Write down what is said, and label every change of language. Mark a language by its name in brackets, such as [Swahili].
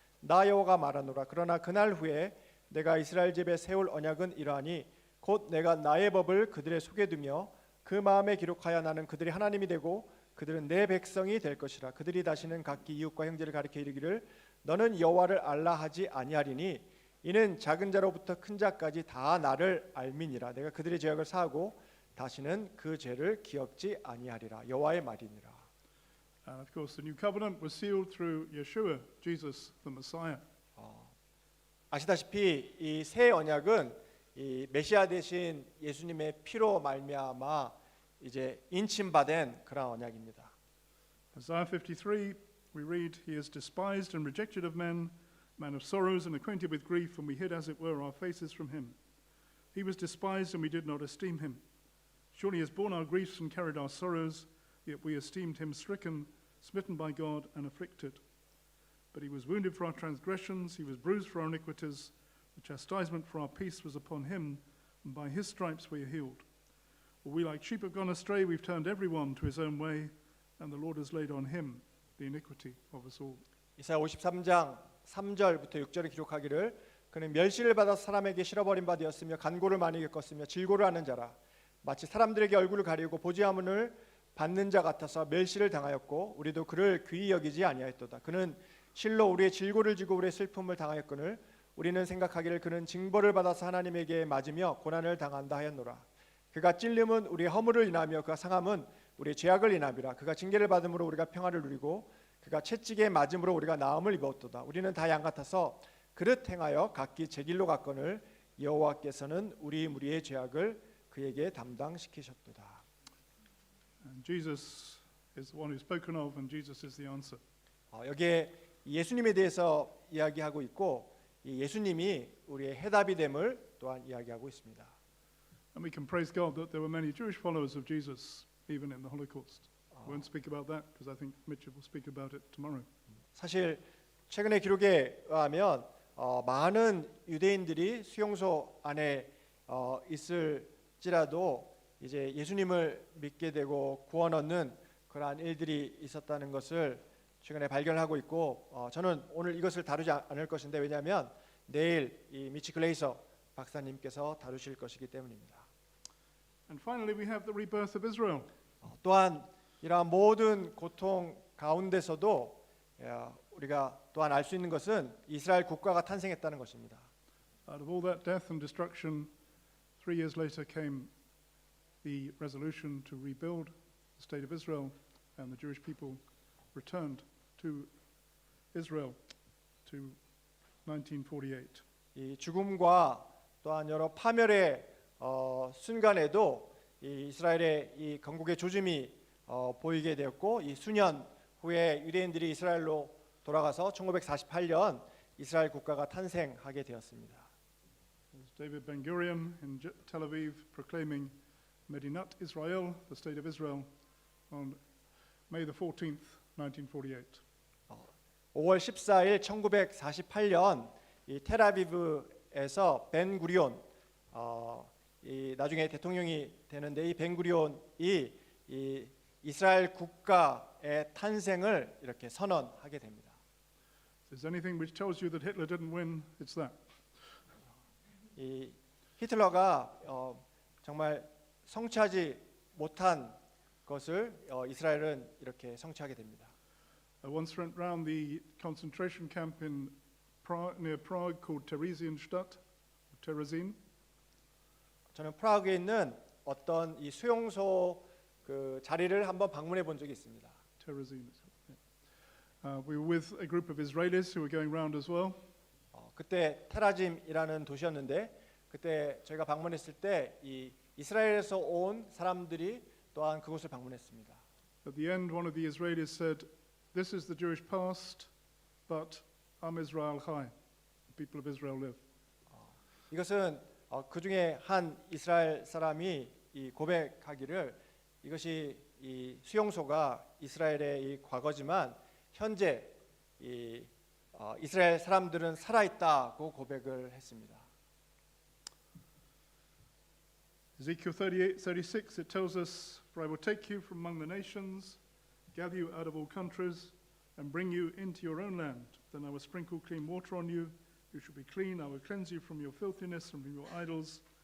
[Korean] 나 여호와가 말하노라 그러나 그날 후에 내가 이스라엘 집에 세울 언약은 이러하니 곧 내가 나의 법을 그들의 속에 두며 그 마음에 기록하여 나는 그들의 하나님이 되고 그들은 내 백성이 될 것이라. 그들이 다시는 각기 이웃과 형제를 가리켜 이르기를 너는 여호와를 알라 하지 아니하리니 이는 작은 자로부터 큰 자까지 다 나를 알미니라. 내가 그들의 죄악을 사하고 다시는 그 죄를 기억지 아니하리라. 여호와의 말이니라. [English] And of course, the new covenant was sealed through Yeshua, Jesus the Messiah. [Korean] 아시다시피 이 새 언약은 이 메시아 대신 예수님의 피로 말미암아 이제 인침받은 그런 언약입니다. [English] Isaiah 53, we read, He is despised and rejected of men, man of sorrows and acquainted with grief, and we hid as it were our faces from him. He was despised and we did not esteem him. Surely he has borne our griefs and carried our sorrows, yet we esteemed him stricken, smitten by God, and afflicted. But he was wounded for our transgressions, he was bruised for our iniquities. The chastisement for our peace was upon him, and by his stripes we are healed. For we like sheep have gone astray, we've turned everyone to his own way, and the Lord has laid on him the iniquity of us all. [Korean] 이사야 53장 3절부터 6절에 기록하기를 그는 멸시를 받아 사람에게 실어버린 바 되었으며 간고를 많이 겪었으며 질고를 하는 자라 마치 사람들에게 얼굴을 가리고 보지함을 받는 자 같아서 멸시를 당하였고 우리도 그를 귀히 여기지 아니하였도다. 그는 실로 우리의 질고를 지고 우리의 슬픔을 당하였거늘 우리는 생각하기를 그는 징벌을 받아서 하나님에게 맞으며 고난을 당한다 하였노라. 그가 찔림은 우리의 허물을 인하며 그가 상함은 우리의 죄악을 인함이라. 그가 징계를 받음으로 우리가 평화를 누리고 그가 채찍에 맞음으로 우리가 나음을 입었도다. 우리는 다 양 같아서 그릇 행하여 각기 제 길로 갔거늘 여호와께서는 우리 무리의 죄악을 그에게 담당시키셨도다. [English] And Jesus is the one who's spoken of, and Jesus is the answer. [Korean] 여기에 예수님에 대해서 이야기하고 있고 이 예수님이 우리의 해답이 됨을 또한 이야기하고 있습니다. [English] And we can praise God that there were many Jewish followers of Jesus, even in the Holocaust. I won't speak about that because I think Mitchell will speak about it tomorrow. [Korean] 사실 최근의 기록에 의하면 많은 유대인들이 수용소 안에 있을지라도 이제 예수님을 믿게 되고 구원 얻는 그러한 일들이 있었다는 것을 최근에 발견하고 있고 저는 오늘 이것을 다루지 않을 것인데 왜냐하면 내일 이 미치 글레이서 박사님께서 다루실 것이기 때문입니다. [English] And finally, we have the rebirth of Israel. [Korean] 또한 이러한 모든 고통 가운데서도 우리가 또한 알 수 있는 것은 이스라엘 국가가 탄생했다는 것입니다. [English] Out of all that death and destruction, 3 years later came the resolution to rebuild the state of Israel, and the Jewish people returned to Israel to 1948. [Korean] 이 죽음과 또한 여러 파멸의 순간에도 이 이스라엘의 이 건국의 조짐이 보이게 되었고 이 수년 후에 유대인들이 이스라엘로 돌아가서 1948년 이스라엘 국가가 탄생하게 되었습니다. [English] There's David Ben-Gurion in Tel Aviv proclaiming Medinat Israel, the state of Israel, on May the 14th, 1948. [Korean] 5월 14일 1948년 이 텔아비브에서 벤구리온 이 나중에 대통령이 되는데 이 벤구리온이 이 이스라엘 국가의 탄생을 이렇게 선언하게 됩니다. [English] If there's anything which tells you that Hitler didn't win, it's that. [Korean] 이 히틀러가 정말 성취하지 못한 것을 이스라엘은 이렇게 성취하게 됩니다. [English] I once went round the concentration camp in near Prague called Theresienstadt, Terezin. [Korean] 저는 프라하에 있는 어떤 이 수용소 그 자리를 한번 방문해 본 적이 있습니다. [English] Terezin. We were with a group of Israelis who were going round as well. [Korean] 그때 테라짐이라는 도시였는데 그때 저희가 방문했을 때 이 이스라엘에서 온 사람들이 또한 그곳을 방문했습니다. [English] At the end, one of the Israelis said, "This is the Jewish past, but [Hebrew] Am Israel Chai. [English] The people of Israel live." [Korean] 이것은 그 중에 한 이스라엘 사람이 이 고백하기를 이것이 이 수용소가 이스라엘의 이 과거지만 현재 이 이스라엘 사람들은 살아 있다고 고백을 했습니다. [English] Ezekiel 38:36 it tells us, "For I will take you from among the nations, gather you out of all countries, and bring you into your own land. Then I will sprinkle clean water on you. You shall be clean. I will cleanse you from your filthiness and from your idols.